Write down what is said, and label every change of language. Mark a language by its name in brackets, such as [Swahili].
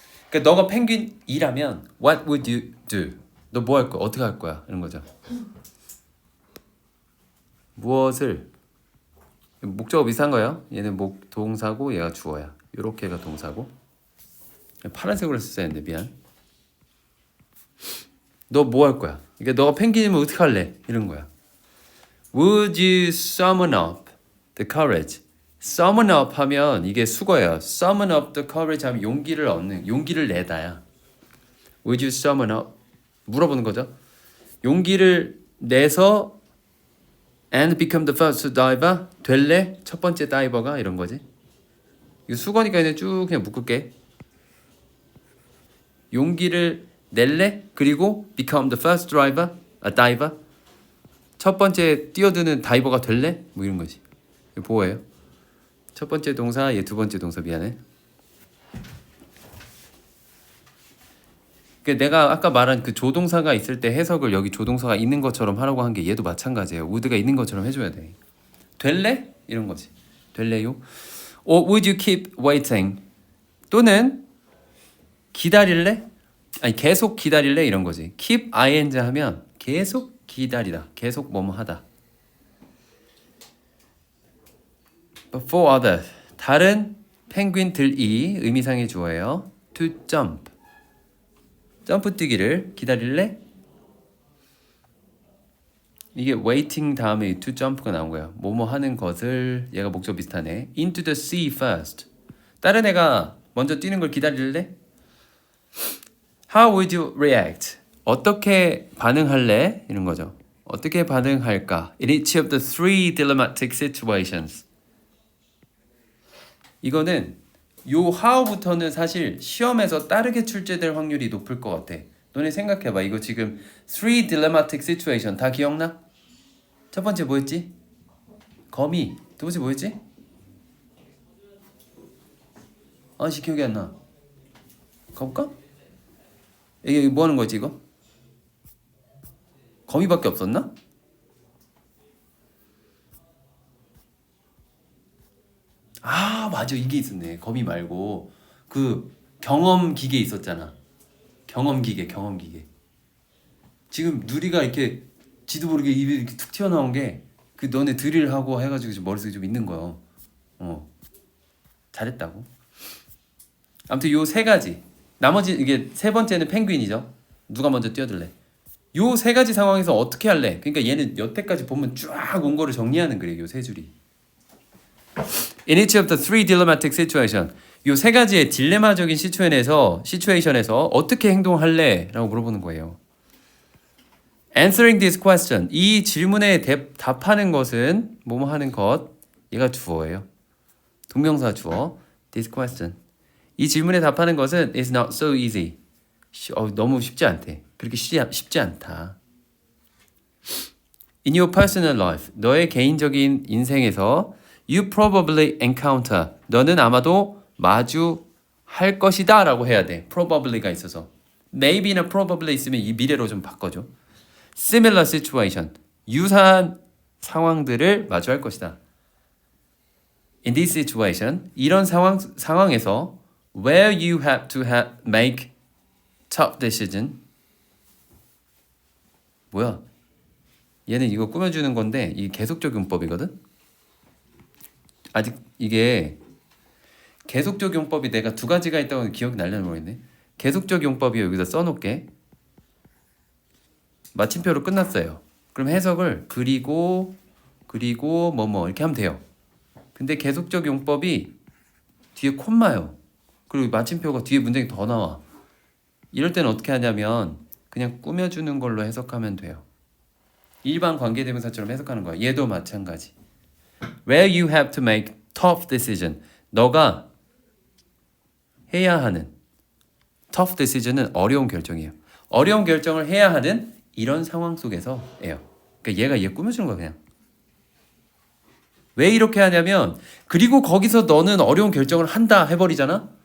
[Korean] 그러니까 너가 펭귄이라면 [English] what would you do? [Korean] 너 뭐 할 거야? 어떻게 할 거야? 이런 거죠. 무엇을 목적어 비슷한 거예요. 얘는 동사고 얘가 주어야. 요렇게가 동사고. 파란색으로 썼어야 했는데 미안. 너 뭐 할 거야? 그러니까 너가 펭귄이면 어떻게 할래? 이런 거야. [English] Would you summon up the courage? [Korean] Summon up 하면 이게 수거예요. [English] Summon up the courage [Korean] 하면 용기를 얻는, 용기를 내다야. [English] Would you summon up? [Korean] 물어보는 거죠. 용기를 내서 [English] and become the first diver? [Korean] 될래? 첫 번째 다이버가? 이런 거지. 이거 수거니까 그냥 쭉 그냥 묶을게. 용기를 낼래? 그리고 [English] become the first diver? [Korean] 첫 번째 뛰어드는 다이버가 될래? 뭐 이런 거지. 이거 보호예요. 첫 번째 동사, 얘 두 번째 동사 미안해. 내가 아까 말한 그 조동사가 있을 때 해석을 여기 조동사가 있는 것처럼 하라고 한 게 얘도 마찬가지예요. would가 있는 것처럼 해줘야 돼. 될래? 이런 거지. 될래요? [English] Or would you keep waiting? [Korean] 또는 기다릴래? 아니 계속 기다릴래? 이런 거지. keep ing 하면 계속 기다리다. 계속 뭐뭐 하다. [English] But for others. [Korean] 다른 펭귄들이 의미상의 주어예요. [English] To jump. [Korean] 점프 뛰기를 기다릴래? 이게 waiting 다음에 to jump가 나온 거야. 뭐뭐 하는 것을 얘가 목적 비슷하네. [English] Into the sea first. [Korean] 다른 애가 먼저 뛰는 걸 기다릴래? [English] How would you react? [Korean] 어떻게 반응할래? 이런 거죠. 어떻게 반응할까? [English] In each of the three dilemmatic situations. [Korean] 이거는 요 how부터는 사실 시험에서 따르게 출제될 확률이 높을 것 같아. 너네 생각해봐. 이거 지금 [English] three dilemmatic situation [Korean] 다 기억나? 첫 번째 뭐였지? 거미. 두 번째 뭐였지? 아씨 기억이 안 나. 가볼까? 이게 뭐 하는 거지 이거? 거미밖에 없었나? 아 맞아 이게 있었네. 거미 말고 그 경험 기계 있었잖아. 경험기계. 지금 누리가 이렇게 지도 모르게 입이 이렇게 툭 튀어나온 게 그 너네 드릴하고 해가지고 지금 머릿속에 좀 있는 거예요. 잘했다고. 아무튼 요 세 가지. 나머지 이게 세 번째는 펭귄이죠. 누가 먼저 뛰어들래? 요 세 가지 상황에서 어떻게 할래? 그러니까 얘는 여태까지 보면 쫙 온 거를 정리하는 거예요. 요 세 줄이. [English] In each of the three dilemmatic situation. [Korean] 요 세 가지의 딜레마적인 시츄에이션에서 어떻게 행동할래? 라고 물어보는 거예요. [English] Answering this question. [Korean] 이 질문에 답하는 것은 뭐뭐 하는 것. 얘가 주어예요. 동명사 주어. [English] This question. [Korean] 이 질문에 답하는 것은 [English] is not so easy. [Korean] 너무 쉽지 않대. 그렇게 쉽지 않다. [English] In your personal life. [Korean] 너의 개인적인 인생에서 [English] you probably encounter. [Korean] 너는 아마도 마주할 것이다 라고 해야 돼. probably가 있어서. maybe나 probably 있으면 이 미래로 좀 바꿔줘. [English] Similar situation. [Korean] 유사한 상황들을 마주할 것이다. [English] In this situation. [Korean] 이런 상황에서 [English] where you have to make tough decision. [Korean] 뭐야? 얘는 이거 꾸며주는 건데 이게 계속적 용법이거든? 아직 이게 계속적 용법이 내가 두 가지가 있다고 기억이 날려는 모르겠네. 계속적 용법이 여기다 써놓을게. 마침표로 끝났어요. 그럼 해석을 그리고 뭐뭐 이렇게 하면 돼요. 근데 계속적 용법이 뒤에 콤마요. 그리고 마침표가 뒤에 문장이 더 나와. 이럴 때는 어떻게 하냐면 그냥 꾸며주는 걸로 해석하면 돼요. 일반 관계대명사처럼 해석하는 거야. 얘도 마찬가지. [English] Where you have to make tough decision. [Korean] 너가 해야 하는 tough decision은 어려운 결정이에요. 어려운 결정을 해야 하는 이런 상황 속에서예요. 그러니까 얘 꾸며주는 거야 그냥. 왜 이렇게 하냐면 그리고 거기서 너는 어려운 결정을 한다 해버리잖아?